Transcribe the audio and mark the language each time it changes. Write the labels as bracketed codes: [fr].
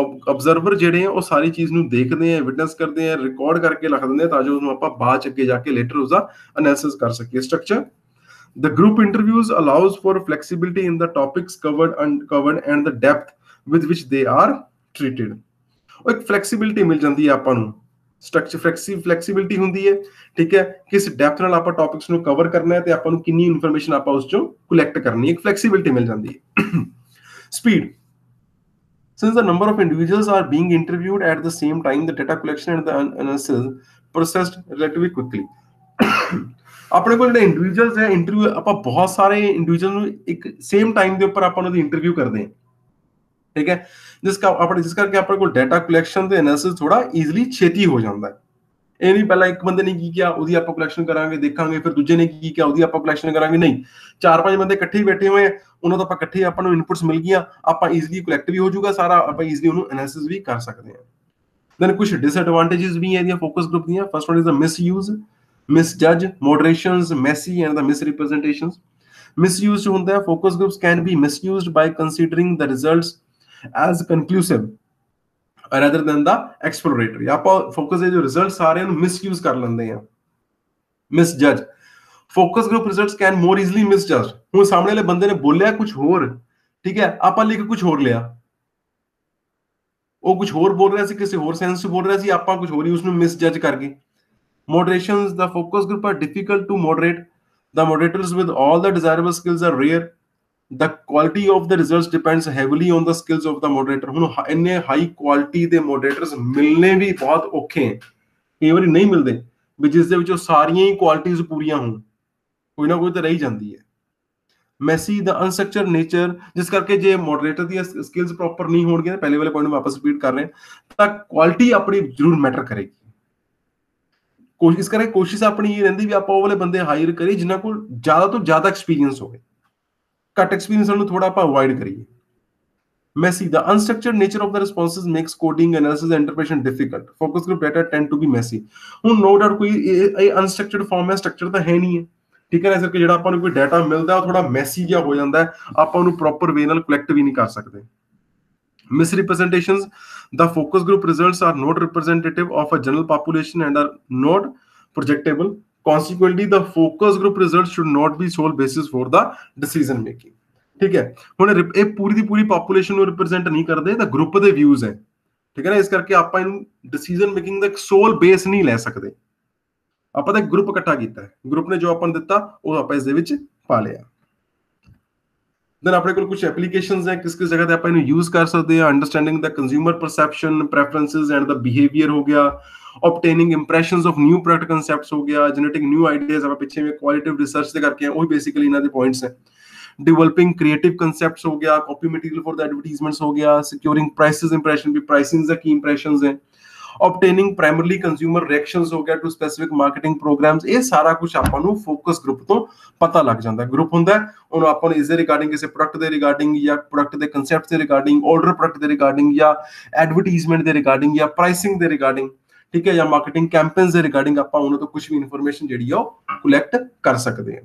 [pa] Observer ਜਿਹੜੇ ਆ ਉਹ ਸਾਰੀ ਚੀਜ਼ ਨੂੰ ਦੇਖਦੇ ਆ, ਵਿਟਨੈਸ ਕਰਦੇ ਆ, ਰਿਕਾਰਡ ਕਰਕੇ ਰੱਖ ਦਿੰਦੇ ਆ ਤਾਂ ਜੋ ਉਹਨੂੰ ਆਪਾਂ ਬਾਅਦ ਚ ਅੱਗੇ ਜਾ ਕੇ ਲੇਟਰ ਉਸਦਾ ਐਨਾਲਿਸਿਸ ਕਰ ਸਕੀਏ। [en] Structure, the group interviews allows for flexibility in the topics covered and the depth with which they are treated। [pa] ਉਹ ਇੱਕ ਫਲੈਕਸੀਬਿਲਿਟੀ ਮਿਲ ਜਾਂਦੀ ਹੈ ਆਪਾਂ ਨੂੰ, ਸਟਰਕਚਰ ਫਲੈਕਸੀਬਿਲਿਟੀ ਹੁੰਦੀ ਹੈ, ਠੀਕ ਹੈ, ਕਿਸ ਡੈਪਥ ਨਾਲ ਆਪਾਂ ਟੌਪਿਕਸ ਨੂੰ ਕਵਰ ਕਰਨਾ ਹੈ ਤੇ ਆਪਾਂ ਨੂੰ ਕਿੰਨੀ ਇਨਫੋਰਮੇਸ਼ਨ ਆਪਾਂ ਉਸ ਚੋਂ ਕਲੈਕਟ ਕਰਨੀ ਹੈ, ਇੱਕ ਫਲੈਕਸੀਬਿਲਿਟੀ ਮਿਲ ਜਾਂਦੀ ਹੈ। [en] Speed, since the number of individuals are being interviewed at the same time, the data collection and the analysis processed relatively quickly। [pa] ਆਪਣੇ ਕੋਲ ਜਿਹੜੇ ਇੰਡੀਵਿਜੂਅਲਸ ਹੈ, ਇੰਟਰਵਿਊ ਆਪਾਂ ਬਹੁਤ ਸਾਰੇ ਇੰਡੀਵਿਜੂਅਲ ਨੂੰ ਇੱਕ ਸੇਮ ਟਾਈਮ ਦੇ ਉੱਪਰ ਆਪਾਂ ਉਹਨਾਂ ਦੀ ਇੰਟਰਵਿਊ ਕਰਦੇ ਹਾਂ, ਠੀਕ ਹੈ, ਜਿਸ ਕਰਕੇ ਆਪਣੇ ਕੋਲ ਡਾਟਾ ਕਲੈਕਸ਼ਨ ਤੇ ਐਨਾਲਿਸਿਸ ਥੋੜਾ ਈਜ਼ੀਲੀ ਛੇਤੀ ਹੋ ਜਾਂਦਾ ਹੈ। ਇਹ ਨਹੀਂ ਪਹਿਲਾਂ ਇੱਕ ਬੰਦੇ ਨੇ ਕੀ ਕਿਹਾ ਉਹਦੀ ਆਪਾਂ ਕਲੈਕਸ਼ਨ ਕਰਾਂਗੇ ਦੇਖਾਂਗੇ, ਫਿਰ ਦੂਜੇ ਨੇ ਕੀ ਕਿਹਾ ਉਹਦੀ ਆਪਾਂ ਕਲੈਕਸ਼ਨ ਕਰਾਂਗੇ, ਨਹੀਂ, 4-5 ਬੰਦੇ ਇਕੱਠੇ ਹੀ ਬੈਠੇ ਹੋਏ, ਉਹਨਾਂ ਤੋਂ ਆਪਾਂ ਇਕੱਠੇ ਆਪਾਂ ਨੂੰ ਇਨਪੁਟਸ ਮਿਲ ਗਈਆਂ, ਆਪਾਂ ਈਜ਼ੀਲੀ ਕਲੈਕਟ ਵੀ ਹੋ ਜਾਊਗਾ ਸਾਰਾ, ਆਪਾਂ ਈਜ਼ੀਲੀ ਉਹਨੂੰ ਐਨਾਲਿਸਿਸ ਵੀ ਕਰ ਸਕਦੇ ਹਾਂ। ਦੈਨ ਕੁਝ ਡਿਸਐਡਵਾਂਟੇजेस ਵੀ ਹੈ ਇਹਦੀਆਂ ਫੋਕਸ ਗਰੁੱਪ ਦੀਆਂ। [en] First one is the misuse, misjudge, moderations, messy and the misrepresentations. Misuse [pa] ਹੁੰਦਾ ਹੈ, [en] Focus groups can be misused by considering the results as conclusive rather than the exploratory। [pa] ਆਪਾਂ ਫੋਕਸ ਦੇ ਜੋ ਰਿਜ਼ਲਟਸ ਆ ਰਹੇ ਨੂੰ ਮਿਸਯੂਜ਼ ਕਰ ਲੈਂਦੇ ਆ। ਮਿਸਜੱਜ, [en] Focus group results can more easily misjudge. [pa] ਹੁਣ ਸਾਹਮਣੇ ਵਾਲੇ ਬੰਦੇ ਨੇ ਬੋਲਿਆ ਕੁਝ ਹੋਰ, ਠੀਕ ਹੈ, ਆਪਾਂ ਲਿਖ ਕੁਝ ਹੋਰ ਲਿਆ, ਉਹ ਕੁਝ ਹੋਰ ਬੋਲ ਰਿਹਾ ਸੀ, ਕਿਸੇ ਹੋਰ ਸੈਂਸ 'ਚ ਬੋਲ ਰਿਹਾ ਸੀ, ਆਪਾਂ ਕੁਝ ਹੋਰ ਹੀ ਉਸਨੂੰ ਮਿਸਜੱਜ ਕਰ ਗਏ। [en] Moderations, the focus group are difficult to moderate, the moderators with all the desirable skills are rare, the quality of the results depends heavily on the skills of the moderator. [pa] ਹੁਣ ਇੰਨੇ ਹਾਈ ਕੁਆਲਿਟੀ ਦੇ ਮੋਡਰੇਟਰਸ ਮਿਲਨੇ ਵੀ ਬਹੁਤ ਔਖੇ ਹੈ, ਕਈ ਵਾਰੀ ਨਹੀਂ ਮਿਲਦੇ ਵੀ ਜਿਸ ਦੇ ਵਿੱਚੋਂ ਸਾਰੀਆਂ ਹੀ ਕੁਆਲਿਟੀਜ਼ ਪੂਰੀਆਂ ਹੋਣ, ਕੋਈ ਨਾ ਕੋਈ ਤਾਂ ਰਹੀ ਜਾਂਦੀ ਹੈ। ਮੈਸੀ ਦਾ ਅਨਸਟਰਕਚਰ ਨੇਚਰ, ਜਿਸ ਕਰਕੇ ਜੇ ਮੋਡਰੇਟਰ ਦੀਆਂ ਸਕਿੱਲਸ ਪ੍ਰੋਪਰ ਨਹੀਂ ਹੋਣਗੀਆਂ, ਪਹਿਲੇ ਵਾਲੇ ਪੁਆਇੰਟ ਵਾਪਸ ਰਿਪੀਟ ਕਰ ਰਹੇ ਹਾਂ, ਤਾਂ ਕੁਆਲਿਟੀ ਆਪਣੀ ਜ਼ਰੂਰ ਮੈਟਰ ਕਰੇਗੀ। ਕੋਸ਼ਿਸ਼ ਕਰੇ, ਕੋਸ਼ਿਸ਼ ਆਪਣੀ ਇਹ ਰਹਿੰਦੀ ਵੀ ਆਪਾਂ ਉਹ ਵਾਲੇ ਬੰਦੇ ਹਾਇਰ ਕਰੀਏ ਜਿਨ੍ਹਾਂ ਕੋਲ ਜ਼ਿਆਦਾ ਤੋਂ ਜ਼ਿਆਦਾ ਐਕਸਪੀਰੀਅੰਸ ਹੋਵੇ, ਘੱਟ ਐਕਸਪੀਰੀਅੰਸ ਨੂੰ ਥੋੜਾ ਆਪਾਂ ਅਵੋਇਡ ਕਰੀਏ। [en] Messy, the unstructured nature of the responses makes coding, analysis, and interpretation difficult. Focus group data tend to be messy. [pa] ਹੁਣ [en] no doubt [pa] ਕੋਈ ਇਹ ਅਨਸਟਰਕਚਰਡ ਫਾਰਮ ਹੈ, ਸਟਰਕਚਰ ਤਾਂ ਹੈ ਨਹੀਂ ਹੈ, ਠੀਕ ਹੈ ਨਾ, ਇਸ ਕਰਕੇ ਜਿਹੜਾ ਆਪਾਂ ਨੂੰ ਕੋਈ ਡਾਟਾ ਮਿਲਦਾ ਉਹ ਥੋੜਾ ਮੈਸੀ ਜਿਹਾ ਹੋ ਜਾਂਦਾ ਹੈ, ਆਪਾਂ ਉਹਨੂੰ ਪ੍ਰੋਪਰ ਵੇ ਨਾਲ ਕਲੈਕਟ ਵੀ ਨਹੀਂ ਕਰ ਸਕਦੇ। [en] Misrepresentations, the focus group results are not representative of a general population and are not projectable. Consequently, the focus group results should not be sole basis for the decision making. [pa] ਠੀਕ ਹੈ, ਹੁਣ ਇਹ ਪੂਰੀ ਦੀ ਪੂਰੀ population ਨੂੰ represent ਨਹੀਂ ਕਰਦੇ, ਤਾਂ group ਦੇ views ਹੈ, ਠੀਕ ਹੈ ਨਾ, ਇਸ ਕਰਕੇ ਆਪਾਂ ਇਹਨੂੰ ਡਿਸੀਜਨ ਮੇਕਿੰਗ ਦਾ ਇੱਕ ਸੋਲ ਬੇਸ ਨਹੀਂ ਲੈ ਸਕਦੇ। ਆਪਾਂ ਤਾਂ ਗਰੁੱਪ ਇਕੱਠਾ ਕੀਤਾ ਹੈ, ਗਰੁੱਪ ਨੇ ਜੋ ਆਪਾਂ ਨੂੰ ਦਿੱਤਾ ਉਹ ਆਪਾਂ ਇਸ ਦੇ ਵਿੱਚ ਪਾ ਲਿਆ। ਦੈਨ ਆਪਣੇ ਕੋਲ ਕੁਝ ਐਪਲੀਕੇਸ਼ਨਸ ਹੈ, ਕਿਸ ਕਿਸ ਜਗ੍ਹਾ ਤੇ ਆਪਾਂ ਇਹਨੂੰ ਯੂਜ਼ ਕਰ ਸਕਦੇ ਹਾਂ। [en] understanding the consumer perception, preferences and the behaviour [pa] ਹੋ ਗਿਆ, [en] obtaining impressions of new product concepts ਹੋ ਗਿਆ, generating new ideas, [pa] ਆਪਾਂ ਪਿੱਛੇ ਵੀ ਕੁਆਲਿਟੀਵ ਰਿਸਰਚ ਤੇ ਕਰਕੇ ਉਹ ਬੇਸਿਕਲੀ ਇਹਨਾਂ ਦੇ ਪੁਆਇੰਟਸ ਹੈ। [en] Developing creative concepts [pa] हो गया, [en] copy material for the advertisements हो गया, securing prices impression भी pricing the key impressions है, obtaining primarily consumer reactions हो गया to specific marketing programs। [pa] ਇਹ ਸਾਰਾ ਕੁਝ ਆਪਾਂ ਨੂੰ ਫੋਕਸ ਗਰੁੱਪ ਤੋਂ ਪਤਾ ਲੱਗ ਜਾਂਦਾ। ਗਰੁੱਪ ਹੁੰਦਾ ਉਹਨੂੰ ਆਪਾਂ ਨੂੰ ਇਸ ਦੇ ਰਿਗਾਰਡਿੰਗ, ਕਿਸੇ ਪ੍ਰੋਡਕਟ ਦੇ ਰਿਗਾਰਡਿੰਗ ਜਾਂ ਪ੍ਰੋਡਕਟ ਦੇ ਕਨਸੈਪਟ ਦੇ ਰਿਗਾਰਡਿੰਗ, ਆਰਡਰ ਪ੍ਰੋਡਕਟ ਦੇ ਰਿਗਾਰਡਿੰਗ ਜਾਂ ਐਡਵਰਟੀਜ਼ਮੈਂਟ ਦੇ ਰਿਗਾਰਡਿੰਗ ਜਾਂ ਪ੍ਰਾਈਸਿੰਗ ਦੇ ਰਿਗਾਰਡਿੰਗ, ਠੀਕ ਹੈ, ਜਾਂ ਮਾਰਕੀਟਿੰਗ ਕੈਂਪੇਨਸ ਦੇ ਰਿਗਾਰਡਿੰਗ ਆਪਾਂ ਉਹਨਾਂ ਤੋਂ ਕੁਝ ਵੀ ਇਨਫੋਰਮੇਸ਼ਨ ਜਿਹੜੀ ਆ ਉਹ ਕਲੈਕਟ ਕਰ ਸਕਦੇ ਹਾਂ।